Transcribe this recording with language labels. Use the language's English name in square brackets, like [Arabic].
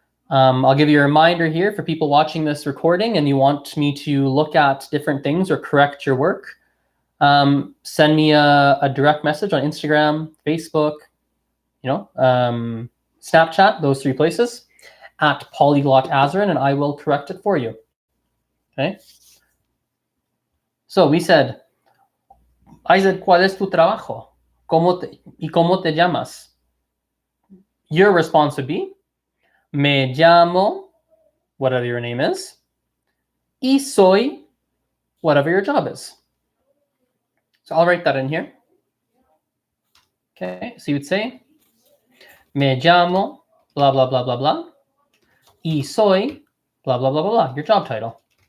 [English] I'll give you a reminder here for people watching this recording and you want me to look at different things or correct your work. Send me a direct message on Instagram, Facebook, Snapchat, those 3 places, at Polyglot Azren, and I will correct it for you. Okay? So we said, I said, [Spanish] ¿cuál es tu trabajo? ¿Cómo te llamas? [English] Your response would be, [Spanish] me llamo, [English] whatever your name is, [Spanish] y soy, [English] whatever your job is. So I'll write that in here. Okay, so you would say, [Spanish] me llamo, [English] blah, blah, blah, blah, blah, [Spanish] y soy, [English] blah, blah, blah, blah, blah, your job title.